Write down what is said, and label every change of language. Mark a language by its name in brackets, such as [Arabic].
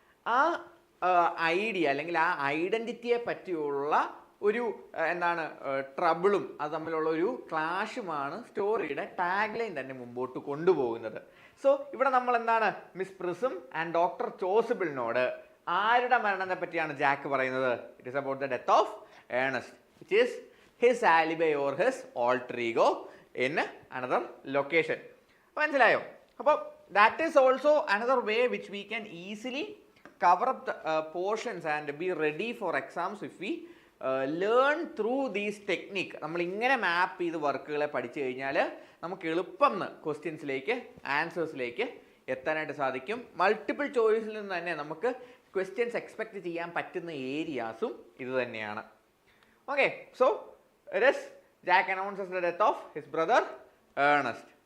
[Malayalam] ആ ഐഡിയ അല്ലെങ്കിൽ ആ ഐഡൻറ്റിറ്റിയെ പറ്റിയുള്ള ഒരു എന്താണ് ട്രബിളും അത് തമ്മിലുള്ള ഒരു ക്ലാഷുമാണ് സ്റ്റോറിയുടെ ടാഗ് ലൈൻ തന്നെ മുമ്പോട്ട് കൊണ്ടുപോകുന്നത്. സോ ഇവിടെ നമ്മൾ എന്താണ്, മിസ് പ്രിസം ആൻഡ് ഡോക്ടർ ചോസബിളിനോട് ആരുടെ മരണത്തെ പറ്റിയാണ് ജാക്ക് പറയുന്നത്, [English] It is about the death of Ernest, which is his alibi or his alter ego in another location. [Malayalam] മനസ്സിലായോ? [English] അപ്പോൾ that is also another way which we can easily cover up the portions and be ready for exams if we learn through these technique. [Malayalam] നമ്മൾ ഇങ്ങനെ മാപ്പ് ചെയ്ത് വർക്കുകളെ പഠിച്ചു കഴിഞ്ഞാൽ നമുക്ക് എളുപ്പം ക്വസ്റ്റ്യൻസിലേക്ക് ആൻസേഴ്സിലേക്ക് എത്താനായിട്ട് സാധിക്കും. മൾട്ടിപ്പിൾ ചോയ്സിൽ നിന്ന് തന്നെ നമുക്ക് ക്വസ്റ്റ്യൻസ് എക്സ്പെക്ട് ചെയ്യാൻ പറ്റുന്ന ഏരിയാസും ഇത് തന്നെയാണ്. [English] Okay, so Jack announces the death of his brother Ernest.